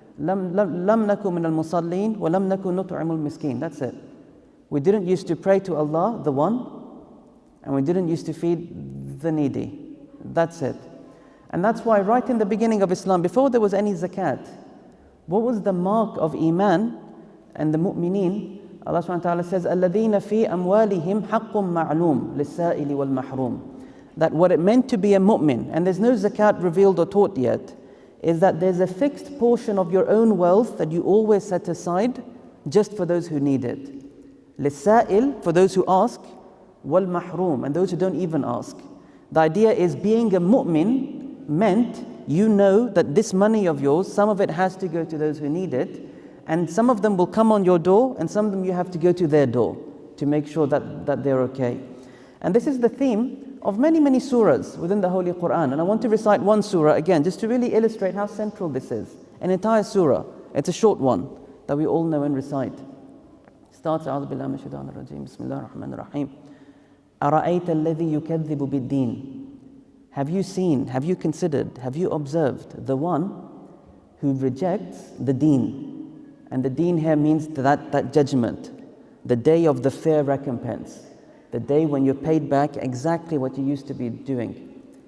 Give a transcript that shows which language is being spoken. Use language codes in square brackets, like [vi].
[ar] لَمْ نَكُ مِنَ الْمُصَلِّينَ وَلَمْ نَكُ نُطْعِمُ الْمِسْكِينَ. [en] That's it. We didn't used to pray to Allah, the One, and we didn't used to feed the needy. That's it. And that's why right in the beginning of Islam, before there was any zakat, what was the mark of Iman and the mu'mineen? [ar] Allah subhanahu wa ta'ala says, الَّذِينَ فِي أَمْوَالِهِمْ حَقٌّ مَعْلُومٌ لِلسَّائِلِ وَالْمَحْرُومِ. [en] That what it meant to be a mu'min, and there's no zakat revealed or taught yet, is that there's a fixed portion of your own wealth that you always set aside just for those who need it. [ar] لِلسَّائِلِ, [en] for those who ask, [ar] وَالْمَحْرُومِ, [en] and those who don't even ask. The idea is being a mu'min meant you know that this money of yours, some of it has to go to those who need it, and some of them will come on your door, and some of them you have to go to their door to make sure that they're okay. And this is the theme of many, many surahs within the Holy Quran. And I want to recite one surah again, just to really illustrate how central this is. An entire surah. It's a short one that we all know and recite. Starts, [ar] أعوذ بالله من الشيطان الرجيم, بسم الله الرحمن الرحيم. أرأيت الذي يكذب بالدين. [en] Have you seen, have you considered, have you observed the one who rejects the deen? And the deen here means that judgment, the day of the fair recompense, the day when you're paid back exactly what you used to be doing.